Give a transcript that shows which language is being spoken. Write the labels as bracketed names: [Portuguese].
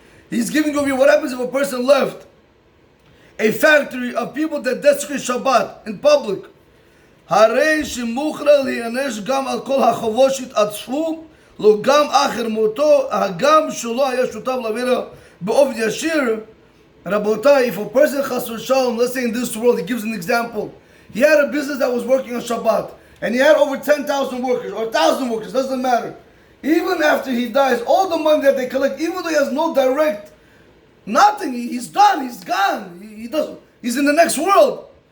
[English] He's giving over you what happens if a person left a factory of people that desecrate Shabbat in public. [Hebrew] הרי שמוכרח להיענש גם על כל החובות שהתעצפו לו גם אחר מותו, הגם שלא היה שותף לעבירה באופן ישיר. [English] Rabotai, if a person chas v'shalom, let's say in this world, he gives an example. He had a business that was working on Shabbat, and he had over 10,000 workers, or 1,000 workers, doesn't matter. Even after he dies, all the money that they collect, even though he has no direct, nothing, he's done, he's gone, he's in the next world.